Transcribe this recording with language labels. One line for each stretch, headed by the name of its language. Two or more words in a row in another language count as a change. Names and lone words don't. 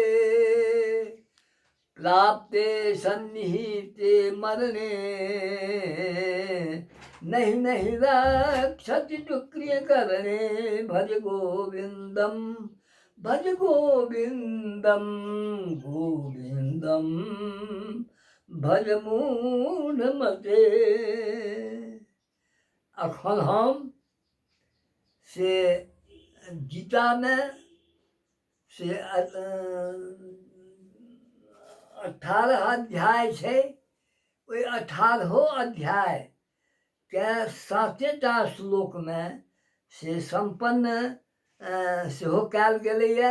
Sanskrit: प्राप्ते सन्निहिते मरणे नहीं नहीं रक्षति चुक्रिय करणे। भज गोविंदम भज गोविंदम गोविंदम भज मूढ़मते।
Maithili: अखन हम से गीता में से 18 अध्याय है। ओहि 18 अध्याय के 7टा श्लोक में से संपन्न सेहो कयल गेलैए।